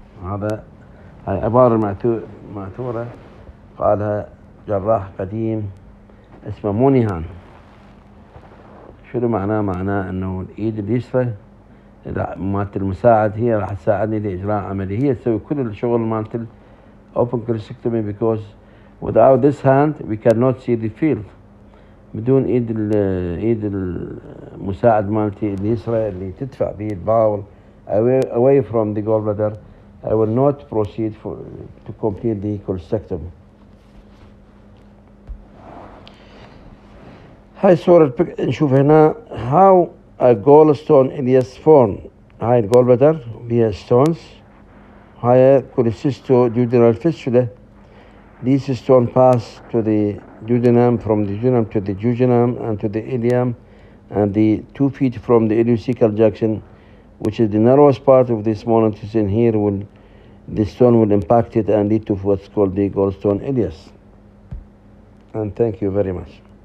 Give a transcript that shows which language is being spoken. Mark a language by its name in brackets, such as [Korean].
[Arabic] هذا هاي عبارة مأثورة قالها جراح قديم اسمه مونيهان. شنو معناه؟ معناه انه الايد اليسرى مالت المساعد هي راح تساعدني لإجراء عملية، هي تسوي كل الشغل مالت [English] open cholecystectomy, because without this hand we cannot see the field. [Arabic] بدون ايد المساعد مالتي اليسرى اللي تدفع به الباول [English] away from the gallbladder, I will not proceed to complete the cholecystectomy. [Arabic] هاي الصورة نشوف هنا [English] how a gallstone ileus form. [Arabic] هاي الجولبلادر بها stones. هاي [English] cholecystoduodenal fistula. These stones pass to the duodenum, from the duodenum to the jejunum and to the ileum, and the 2 feet from the ileocecal junction, which is the narrowest part of the small intestine. Here the stone will impact it and lead to what's called the gallstone ileus. And thank you very much.